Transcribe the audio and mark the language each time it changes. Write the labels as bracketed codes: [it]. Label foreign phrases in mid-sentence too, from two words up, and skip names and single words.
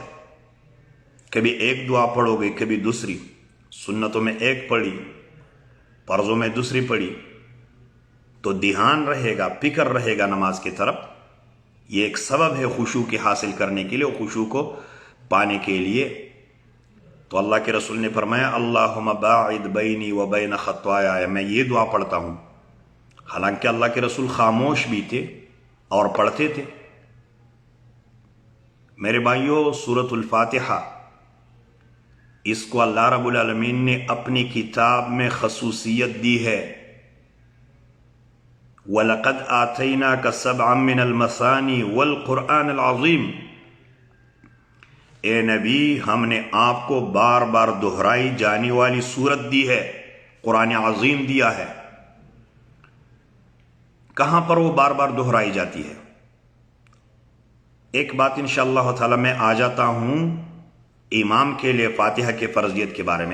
[ur] کبھی ایک دعا پڑھو گے، کبھی دوسری، سنتوں میں ایک پڑھی، فرضوں میں دوسری پڑھی، تو دھیان رہے گا، فکر رہے گا نماز کی طرف. یہ ایک سبب ہے خشوع کے حاصل کرنے کے لیے، خشوع کو پانے کے لیے. تو اللہ کے رسول نے فرمایا [ar] اللہم باعد بینی و بین خطایا، [ur] میں یہ دعا پڑھتا ہوں. حالانکہ اللہ کے رسول خاموش بھی تھے اور پڑھتے تھے. میرے بھائیوں، سورۃ الفاتحہ اس کو [ar] اللہ رب العالمین [ur] نے اپنی کتاب میں خصوصیت دی ہے. [ar] وَلَقَدْ آتَيْنَاكَ سَبْعًا مِّنَ الْمَثَانِي وَالْقُرْآنِ الْعَظِيمِ. [ur] اے نبی، ہم نے آپ کو بار بار دہرائی جانے والی سورت دی ہے، قرآن عظیم دیا ہے. کہاں پر وہ بار بار دہرائی جاتی ہے؟ ایک بات [ar] انشاءاللہ تعالی [ur] میں آ جاتا ہوں امام کے لیے فاتحہ کے فرضیت کے بارے میں.